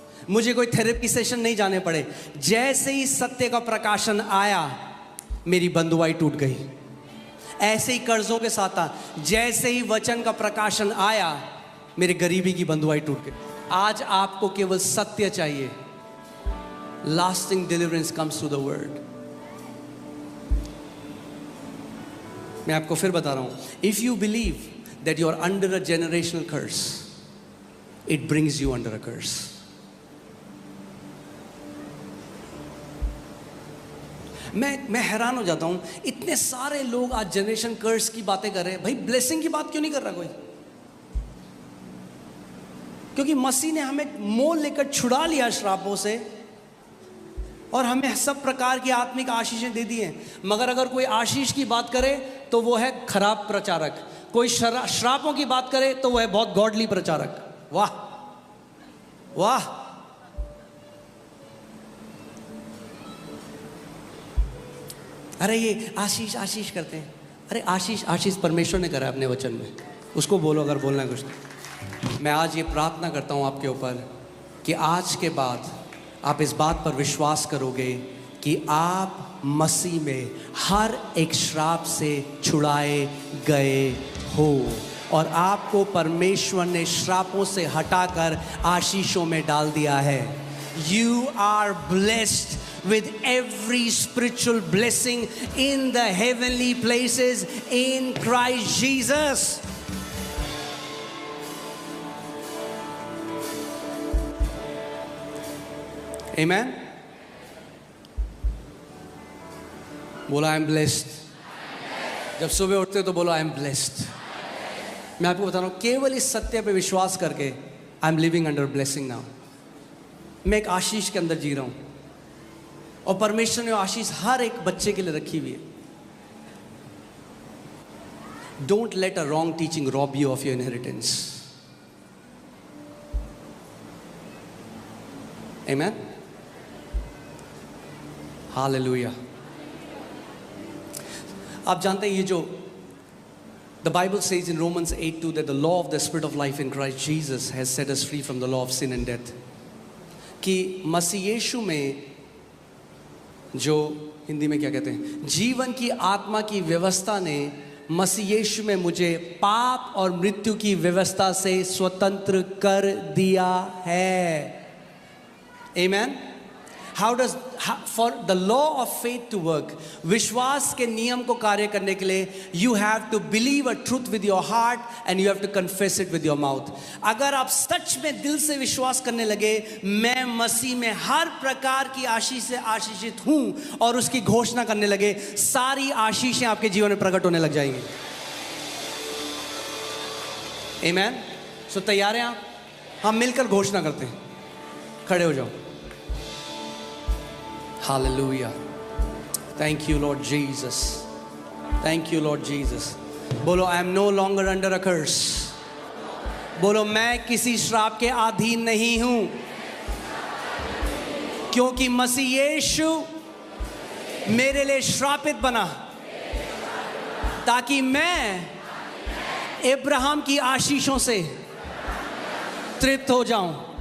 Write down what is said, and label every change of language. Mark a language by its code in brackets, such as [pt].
[hi] मुझे कोई therapy session नहीं जाने पड़े, जैसे ही सत्य का प्रकाशन आया मेरी बंधुआई टूट गई। ऐसे ही कर्जों के साथ था, जैसे ही वचन का प्रकाशन आया मेरी गरीबी की बंधुआई टूट गई। आज आपको केवल सत्य चाहिए। [en] Lasting deliverance comes through the word. [hi] मैं आपको फिर बता रहा हूं, [en] if you believe that you are under a generational curse, it brings you under a curse. [hi] मैं हैरान हो जाता हूं, इतने सारे लोग आज जनरेशन कर्स की बातें कर रहे हैं। भाई ब्लेसिंग की बात क्यों नहीं कर रहा कोई? क्योंकि मसीह ने हमें मोल लेकर छुड़ा लिया श्रापों से, और हमें सब प्रकार की आत्मिक आशीषें दे दी हैं। मगर अगर कोई आशीष की बात करे तो वो है खराब प्रचारक, कोई श्रापों की बात करे तो वो है बहुत गॉडली प्रचारक। वाह वाह। अरे ये आशीष आशीष करते हैं। अरे आशीष आशीष परमेश्वर ने करा है अपने वचन में, उसको बोलो अगर बोलना है कुछ। मैं आज ये प्रार्थना करता हूँ आपके ऊपर कि आज के बाद आप इस बात पर विश्वास करोगे कि आप मसीह में हर एक श्राप से छुड़ाए गए हो। और आपको परमेश्वर ने श्रापों से हटाकर आशीषों में डाल दिया है। [en] You are blessed with every spiritual blessing in the heavenly places in Christ Jesus. Amen. [hi] बोलो [en] I am blessed. [hi] जब सुबह उठते हो तो बोलो [en] I am blessed. [hi] मैं आपको बता रहा हूं, केवल इस सत्य पे विश्वास करके [en] I am living under blessing now. [hi] मैं एक आशीष के अंदर जी रहा हूं और परमेश्वर ने आशीष हर एक बच्चे के लिए रखी हुई है। [en] Don't let a wrong teaching rob you of your inheritance. [hi] Amen. Hallelujah. आप जानते हैं ये जो [en] the Bible says in Romans 8:2 that the law of the Spirit of life in Christ Jesus has set us free from the law of sin and death. [hi] कि मसीह यीशु में जो हिंदी में क्या कहते हैं, जीवन की आत्मा की व्यवस्था ने मसीह यीशु में मुझे पाप और मृत्यु की व्यवस्था से स्वतंत्र कर दिया है। [en] Amen. For the law of faith to work, [hi] विश्वास के नियम को कार्य करने के लिए [en] you have to believe a truth with your heart and you have to confess it with your mouth. [hi] अगर आप सच में दिल से विश्वास करने लगे मैं मसीह में हर प्रकार की आशीष से आशीषित हूं और उसकी घोषणा करने लगे, सारी आशीषें आपके जीवन में प्रकट होने लग जाएंगी। [en] Amen. [hi] So तैयार हैं आप? हम मिलकर घोषणा करते हैं। खड़े हो जाओ। [en] Hallelujah. Thank you, Lord Jesus. Thank you, Lord Jesus. [hi] बोलो [en] I am no longer under a curse. [hi] बोलो मैं किसी श्राप के अधीन नहीं हूं, क्योंकि मसीह यीशु मेरे लिए श्रापित बना ताकि मैं अब्राहम की आशीषों से तृप्त हो जाऊं।